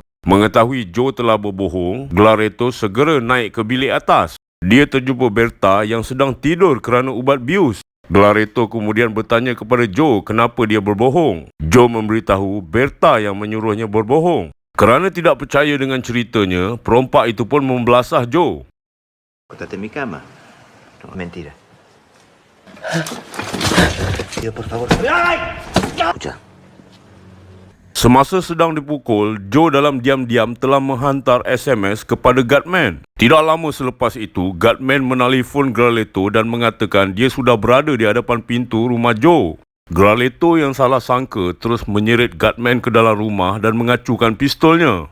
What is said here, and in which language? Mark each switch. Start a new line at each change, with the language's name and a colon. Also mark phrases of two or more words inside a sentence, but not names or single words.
Malay: Mengetahui Joe telah berbohong, Galarreta segera naik ke bilik atas. Dia terjumpa Bertha yang sedang tidur kerana ubat bius. Galarreta kemudian bertanya kepada Joe kenapa dia berbohong. Joe memberitahu Bertha yang menyuruhnya berbohong. Kerana tidak percaya dengan ceritanya, perompak itu pun membelasah Joe.
Spanish: Acostate en mi cama. No, mentira. Tío, por favor. Escucha.
Malay: Semasa sedang dipukul, Joe dalam diam-diam telah menghantar SMS kepada guardman. Tidak lama selepas itu, guardman menelefon Galarreta dan mengatakan dia sudah berada di hadapan pintu rumah Joe. Galarreta yang salah sangka terus menyeret guardman ke dalam rumah dan mengacukan pistolnya.